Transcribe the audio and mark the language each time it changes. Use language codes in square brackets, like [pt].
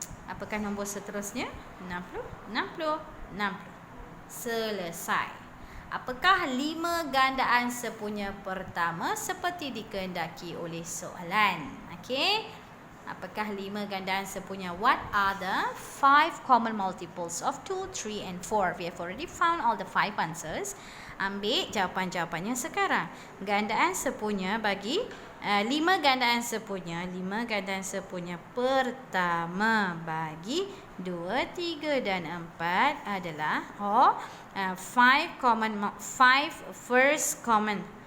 [ms] Apakah nombor seterusnya? 60, 60, 60. Selesai. Apakah 5 gandaan sepunya pertama seperti dikehendaki oleh soalan? Okey. Apakah 5 gandaan sepunya? [en] What are the 5 common multiples of 2, 3 and 4? We have already found all the 5 answers. [ms] Ambil jawapan-jawapannya sekarang. Gandaan sepunya bagi 5 gandaan sepunya. 5 gandaan sepunya pertama bagi 2, 3 dan 4 adalah 5 [en] first common.